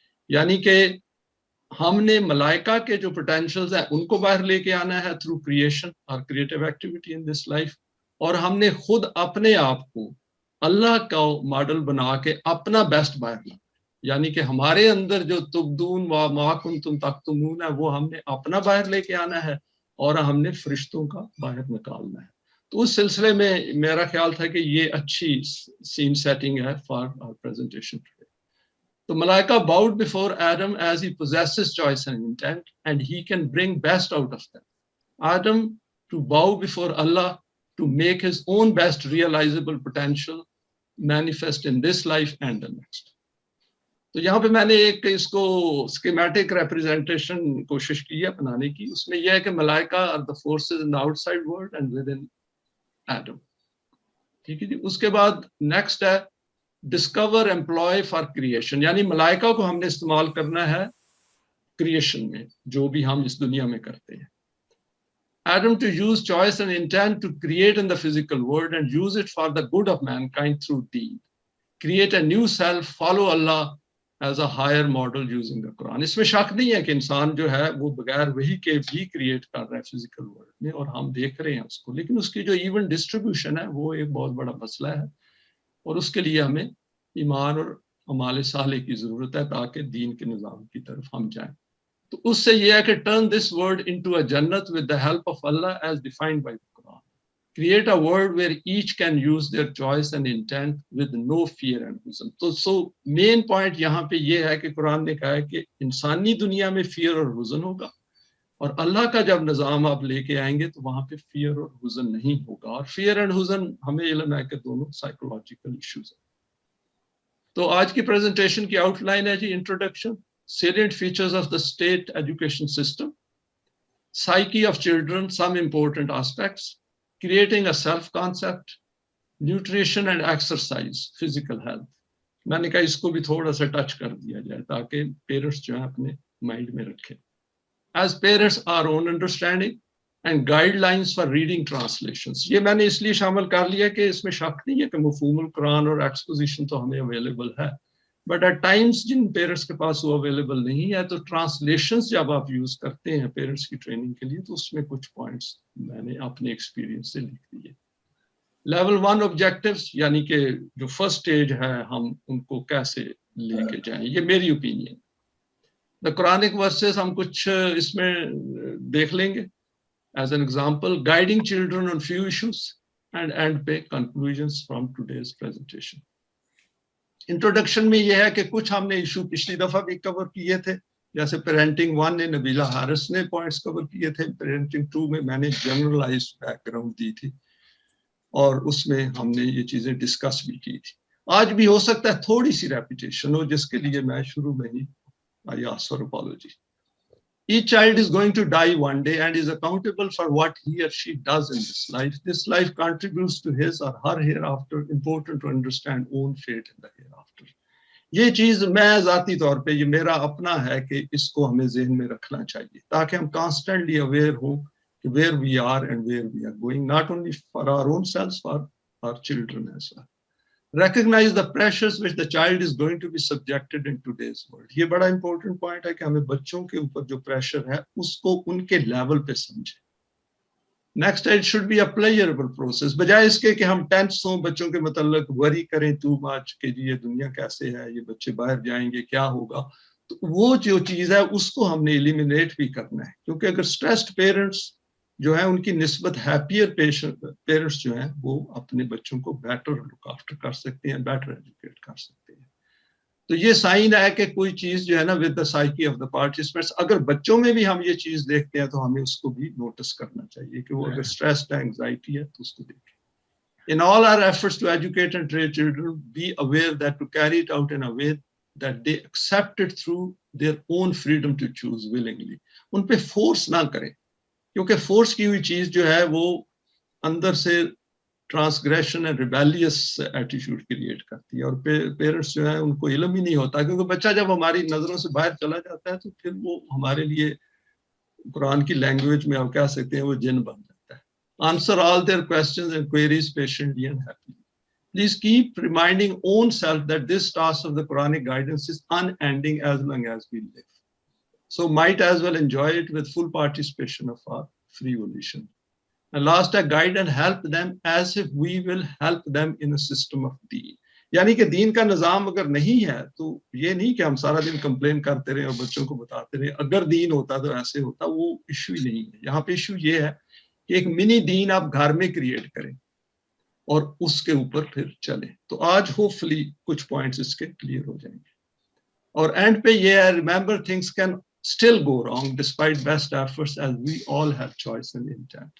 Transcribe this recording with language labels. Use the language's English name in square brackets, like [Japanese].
[Urdu] یعنی کہ ہم نے ملائکہ کے جو پوٹینشیلز ہیں ان کو باہر لے کے آنا ہے [English] through creation اور creative activity in this life, [Urdu] اور ہم نے خود اپنے آپ کو اللہ کا ماڈل بنا کے اپنا بیسٹ باہر لانا. یعنی کہ ہمارے اندر جو [Arabic] تبدون و ما کنتم تکتمون [Urdu] ہے وہ ہم نے اپنا باہر لے کے آنا ہے اور ہم نے فرشتوں کا باہر نکالنا ہے. تو اس سلسلے میں میرا خیال تھا کہ یہ اچھی سین سیٹنگ ہے [English] For our presentation. So Malaika bowed before Adam as he possesses choice and intent, and he can bring best out of them. Adam to bow before Allah to make his own best realizable potential manifest in this life and the next. [Urdu] تو یہاں پہ میں نے ایک اس کو schematic representation کوشش کی ہے بنانے کی. اس میں یہ ہے کہ [English] ملائکہ are the forces in the outside world and within Adam. [Urdu] ٹھیک ہے جی. اس کے بعد نیکسٹ ہے [English] discover employ for creation, [Urdu] یعنی ملائکہ کو ہم نے استعمال کرنا ہے کریشن میں جو بھی ہم اس دنیا میں کرتے ہیں. [English] Adam to use choice and intent to create in the physical world and use it for the good of mankind through deed. Create a new self, follow Allah as a higher model using the Quran. [Urdu] اس میں شک نہیں ہے کہ انسان جو ہے وہ بغیر وہی کے بھی کریٹ کر رہا ہے فزیکل ورلڈ میں, اور ہم دیکھ رہے ہیں اس کو, لیکن اس کی جو ایون ڈسٹریبیوشن ہے وہ ایک بہت بڑا مسئلہ ہے, اور اس کے لیے ہمیں ایمان اور اعمال صالح کی ضرورت ہے تاکہ دین کے نظام کی طرف ہم جائیں. تو اس سے یہ ہے کہ [English] Turn this world into a جنت with the help of Allah as defined by the Quran. Create a world where each can use their choice and intent with no fear and حزن. [Urdu] تو مین پوائنٹ یہاں پہ یہ ہے کہ قرآن نے کہا ہے کہ انسانی دنیا میں فیئر اور حزن ہوگا, اور اللہ کا جب نظام آپ لے کے آئیں گے تو وہاں پہ فیئر اور حزن نہیں ہوگا. اور فیئر اینڈ حزن ہمیں علم ہے کہ دونوں سائیکولوجیکل ایشوز ہیں. تو آج کی پریزنٹیشن کی آؤٹ لائن ہے جی [English] Introduction, salient features of the state education system, psyche of children, some important aspects, creating a self concept, nutrition and exercise, physical health. [Urdu] میں نے کہا اس کو بھی تھوڑا سا ٹچ کر دیا جائے تاکہ پیرنٹس جو ہیں اپنے مائنڈ میں رکھیں. [English] As parents, our own understanding and guidelines for reading translations. [Urdu] یہ میں نے اس لیے شامل کر لیا کہ اس میں شک نہیں ہے کہ مفہوم القرآن اور ایکسپوزیشن تو ہمیں اویلیبل ہے, [English] but at times [Urdu] جن پیرنٹس کے پاس وہ اویلیبل نہیں ہے تو ٹرانسلیشنس جب آپ یوز کرتے ہیں پیرنٹس کی ٹریننگ کے لیے تو اس میں کچھ پوائنٹس میں نے اپنے ایکسپیرینس سے لکھ دیے. لیول 1 آبجیکٹیوز, یعنی کہ جو فرسٹ اسٹیج ہے ہم ان کو کیسے لے کے جائیں, یہ میری اوپینین. دا قرآنک ورسز ہم کچھ اس میں دیکھ لیں گے [English] As an example. Guiding children on few issues and end پہ conclusions from today's presentation. [Urdu] Introduction میں یہ ہے کہ کچھ ہم نے ایشو پچھلی دفعہ بھی کور کیے تھے, جیسے پیرنٹنگ 1 نے نبیلہ حارث نے پوائنٹس کور کیے تھے, پیرنٹنگ 2 میں نے جنرلائز بیک گراؤنڈ دی تھی اور اس میں ہم نے یہ چیزیں ڈسکس بھی کی تھی. آج بھی ہو سکتا ہے تھوڑی سی ریپیٹیشن ہو, جس کے لیے میں شروع میں ہی [English] I ask for apology. Each child is going to die one day and is accountable for what he or she does in this life. This life contributes to his or her hereafter. Important to understand own fate in the hereafter. [Urdu] یہ چیز میں ذاتی طور پہ, یہ میرا اپنا ہے کہ اس کو ہمیں ذہن میں رکھنا چاہیے تاکہ ہم کانسٹنٹلی اویئر ہوں کہ [English] where we are and where we are going, not only for our own selves, for our children as well. Recognize the pressures which the child is going to be subjected in today's world. [Urdu] یہ بڑا important point ہے کہ ہمیں بچوں کے اوپر جو pressure ہے اس کو ان کے لیول پہ سمجھیں. [English] Next, it should be a pleasurable process. [Urdu] بجائے اس کے کہ ہم ٹینس ہوں بچوں کے متعلق, وری کریں [English] too much [Urdu] کہ یہ دنیا کیسے ہے, یہ بچے باہر جائیں گے کیا ہوگا, تو وہ جو چیز ہے اس کو ہم نے ایلیمینیٹ بھی کرنا ہے. کیونکہ اگر اسٹریسڈ پیرنٹس جو ہیں ان کی نسبت ہیپیئر پیرنٹس جو ہیں وہ اپنے بچوں کو بیٹر لک آفٹر کر سکتے ہیں, بیٹر ایجوکیٹ کر سکتے ہیں. تو یہ سائن ہے کہ کوئی چیز جو ہے نا [English] with the psyche of the participants, [Urdu] اگر بچوں میں بھی ہم یہ چیز دیکھتے ہیں تو ہمیں اس کو بھی نوٹس کرنا چاہیے کہ وہ اگر اسٹریس ہے, اینگزائٹی ہے تو اس کو دیکھیں. [English] In all our efforts to educate and train children, be aware that to carry it out in a way that they accept it through their own freedom to choose willingly. [Urdu] ان پہ force نہ کریں, کیونکہ force کی ہوئی چیز جو ہے وہ اندر سے [English] transgression and rebellious attitude [Urdu] create کرتی ہے, اور پیرنٹس جو ہیں ان کو علم ہی نہیں ہوتا, کیونکہ بچہ جب ہماری نظروں سے باہر چلا جاتا ہے تو پھر وہ ہمارے لیے قرآن کی لینگویج میں آپ کہہ سکتے ہیں وہ جن بن جاتا ہے. [English] Answer all their questions and queries patiently and happily. Please keep reminding own self that this task of the Quranic guidance is unending as long as we live. So might as well enjoy it with full participation of our free volition. And last, guide and help them as if we will help them in a system of deen. [Urdu] یعنی کہ دین کا نظام اگر نہیں ہے تو یہ نہیں کہ ہم سارا دن کمپلین کرتے رہے اور بچوں کو بتاتے رہے اگر دین ہوتا تو ایسے ہوتا, وہ ایشو ہی نہیں ہے. یہاں پہ ایشو یہ ہے کہ ایک منی دین آپ گھر میں کریٹ کریں اور اس کے اوپر پھر چلیں. تو آج ہوپ فلی کچھ پوائنٹس اس کے کلیئر ہو جائیں گے. اور اینڈ پہ یہ ہے, [English] Remember things can still go wrong despite best efforts as we all have choice and intent.